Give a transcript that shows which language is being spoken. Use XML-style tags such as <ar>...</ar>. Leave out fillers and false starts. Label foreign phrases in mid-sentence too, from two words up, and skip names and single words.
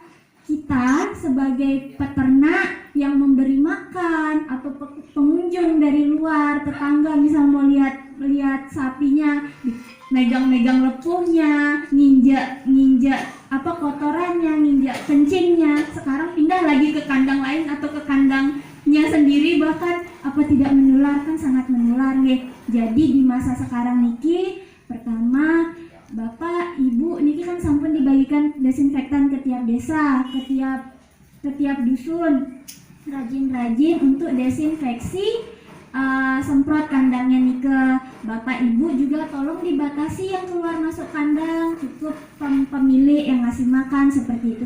<id>Kita sebagai peternak yang memberi makan atau pengunjung dari luar, tetangga misal mau lihat sapinya, megang lepuhnya, nginjak kotorannya, nginjak kencingnya, sekarang pindah lagi ke kandang lain atau ke kandangnya sendiri, bahkan apa tidak menular, kan sangat menular nih. Jadi di masa sekarang niki, pertama Bapak Ibu niki kan sampun dibagikan desinfektan ke tiap desa, ke tiap dusun, rajin-rajin untuk desinfeksi semprot kandangnya Nike. Bapak Ibu juga tolong dibatasi yang keluar masuk kandang, cukup pemilik yang ngasih makan seperti itu.</id>